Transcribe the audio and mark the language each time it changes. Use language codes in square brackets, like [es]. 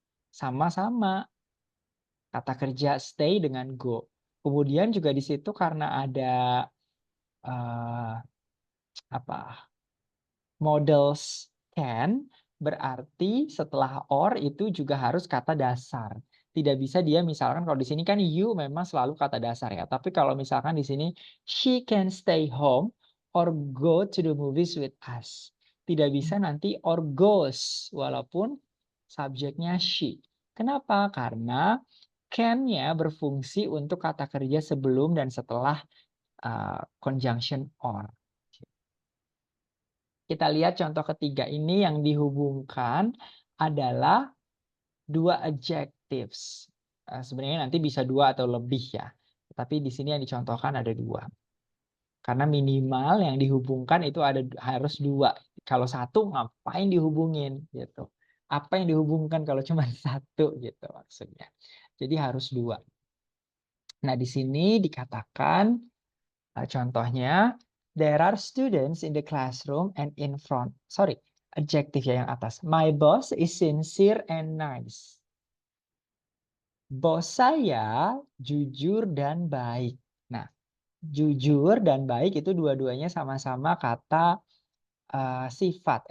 [id] Sama-sama kata kerja stay dengan go. Kemudian juga di situ karena ada uh, apa models can, berarti setelah or itu juga harus kata dasar. Tidak bisa dia misalkan kalau di sini kan you memang selalu kata dasar ya. Tapi kalau misalkan di sini [en] she can stay home or go to the movies with us. [id] Tidak bisa nanti or goes walaupun subjeknya she. Kenapa? Karena can-nya berfungsi untuk kata kerja sebelum dan setelah conjunction or. Kita lihat contoh ketiga ini yang dihubungkan adalah dua adjectives. Sebenarnya nanti bisa dua atau lebih ya. Tapi di sini yang dicontohkan ada dua. Karena minimal yang dihubungkan itu harus dua. Kalau satu ngapain dihubungin gitu. Apa yang dihubungkan kalau cuma satu gitu maksudnya. Jadi harus dua. Nah di sini dikatakan contohnya, [en] there are students in the classroom and in front. [id] Sorry, adjective ya yang atas. [en] My boss is sincere and nice. [id] Bos saya jujur dan baik. Nah, jujur dan baik itu dua-duanya sama-sama kata sifat.